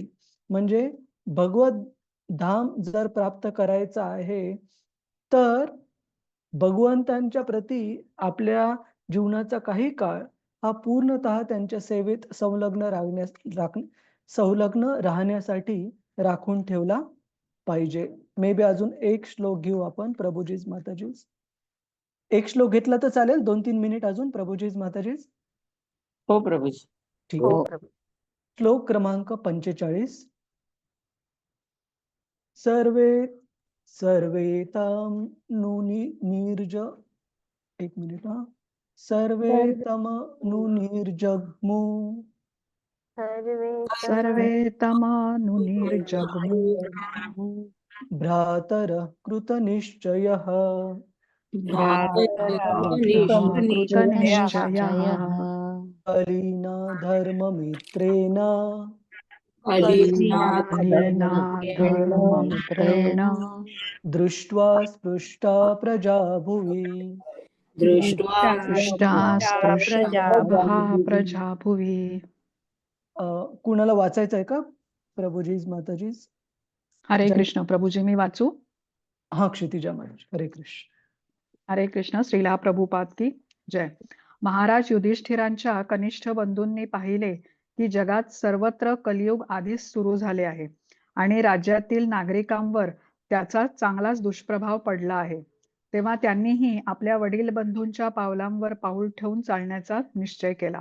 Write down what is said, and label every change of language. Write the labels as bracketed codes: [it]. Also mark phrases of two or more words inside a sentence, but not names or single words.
[mr] म्हणजे भगवत धाम जर प्राप्त करायचं आहे तर भगवंतांच्या प्रती आपल्या जीवनाचा काही काळ हा पूर्णतः त्यांच्या सेवेत संलग्न राहण्यासाठी राखून ठेवला पाहिजे. [en] may be [mr] अजून एक श्लोक घेऊ आपण प्रभुजीज माताजीज. एक श्लोक घेतला तर चालेल 2-3 मिनिट अजून प्रभुजीज माताजीज. हो प्रभूजी. ठीक हो. आहे. श्लोक क्रमांक 45. [sa] सर्वे ताम नीर्ज [mr] एक मिनिट हा. [sa] सर्वे तम निर्जग्मु सर्वे तमानुनिर्जग्मु भ्रातरः कृतनिश्चयः कृतनिश्चयः कलीना धर्ममित्रेण कलीना धर्ममित्रेण दृष्ट्वा स्पृष्टा प्रजा भुवि. दृष्टा स्पृष्टा प्रजा भुवि. [mr] कुणाला वाचायचं आहे का प्रभुजीज माताजीज? हरे कृष्ण. प्रभुजी मी वाचू? हा क्षितिजा महाराज. हरे कृष्ण. हरे कृष्ण. श्रीला प्रभुपाद की जय. महाराज युधिष्ठिरांच्या कनिष्ठ बंधूंनी पाहिले की जगात सर्वत्र कलियुग आधीच सुरू झाले आहे आणि राज्यातील नागरिकांवर त्याचा चांगलाच दुष्प्रभाव पडला आहे. तेव्हा त्यांनीही आपल्या वडील बंधूंच्या पावलांवर पाऊल ठेवून चालण्याचा निश्चय केला.